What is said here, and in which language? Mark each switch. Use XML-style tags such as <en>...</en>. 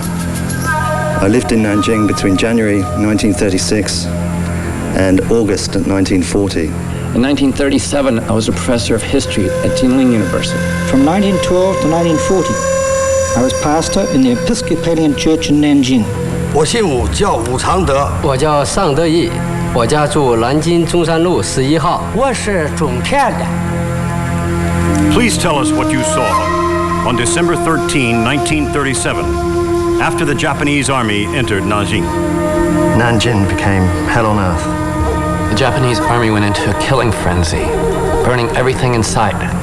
<en>I lived in Nanjing between January 1936 and August 1940. In 1937, I was a professor of history at Jingling University. From 1912 to 1940, I was pastor in the Episcopalian Church in Nanjing.</en> <zh>我姓武，叫武常德。我叫尚德义，我家住南京中山路11号。我是种田的。</zh> <en>Please tell us what you saw on December 13, 1937, after the Japanese army entered Nanjing. Nanjing became hell on earth. The Japanese army went into a killing frenzy, burning everything in sight.</en>